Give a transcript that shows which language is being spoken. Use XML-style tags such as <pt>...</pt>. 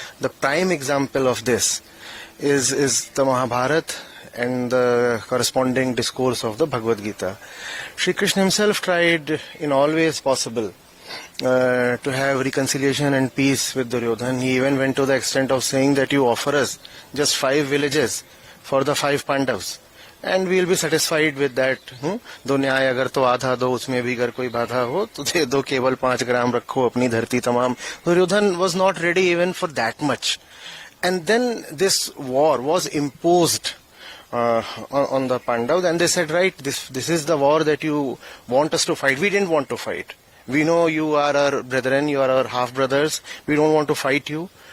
<en>The prime example of this is the Mahabharata and the corresponding discourse of the Bhagavad Gita. Shri Krishna himself tried in all ways possible to have reconciliation and peace with Duryodhan. He even went to the extent of saying that you offer us just 5 villages for the 5 Pandavas and we will be satisfied with that.</en> <hi>दो न्याय अगर तो आधा दो, उसमें भी अगर कोई बाधा हो तो दे दो, केवल 5 ग्राम रखो अपनी धरती तमाम.</hi> <en>Duryodhan was not ready even for that much. And then this war was imposed on the Pandavas, and they said, right, this is the war that you want us to fight. We didn't want to fight. We know you are our brethren, you are our half brothers. We don't want to fight you.</en>